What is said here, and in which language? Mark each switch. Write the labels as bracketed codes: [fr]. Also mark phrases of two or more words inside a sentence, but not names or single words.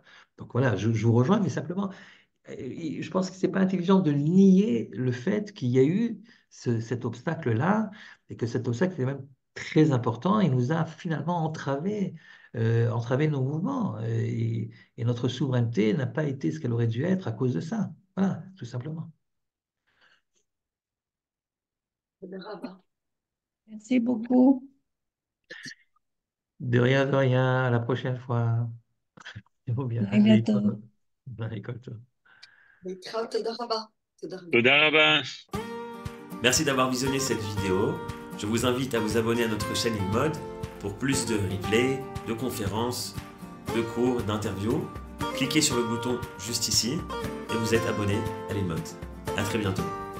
[fr] Donc voilà, je vous rejoins, mais simplement, et je pense que c'est pas intelligent de nier le fait qu'il y a eu cet obstacle-là et que cet obstacle est même très important et nous a finalement entravé nos mouvements et notre souveraineté n'a pas été ce qu'elle aurait dû être à cause de ça. Voilà, tout simplement. Merci beaucoup. De rien, à la prochaine fois. Il faut bien. À bientôt. École. [he] תודה רבה. תודה רבה. [fr] Merci d'avoir visionné cette vidéo. Je vous invite à vous abonner à notre chaîne InMode pour plus de replays, de conférences, de cours, d'interviews. Cliquez sur le bouton juste ici et vous êtes abonné à l'InMode. À très bientôt.